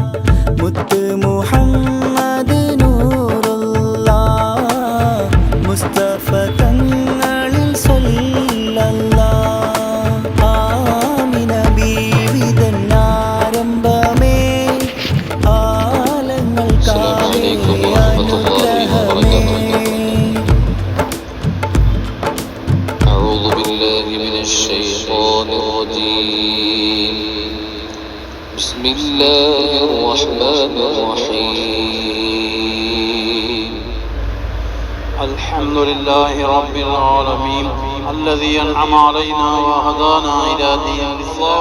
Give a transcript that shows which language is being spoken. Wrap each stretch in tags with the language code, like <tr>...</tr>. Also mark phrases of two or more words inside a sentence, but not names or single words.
<ml>മുത്ത് മുഹമ്മദ് നൂറുല്ലാഹ്, മുസ്തഫ തങ്ങളിൽ സല്ലല്ലാഹ്. ആമിന ബീവിതൻ ആരംഭമേ, ആലങ്ങൾക്കാകെ അനുഗ്രഹമേ.</ml> <ar>أعوذ بالله من الشيطان الرجيم. بسم الله الرحمن الرحيم. الحمد لله رب العالمين الذي أنعم علينا وهدانا إلى دين الإسلام.</ar>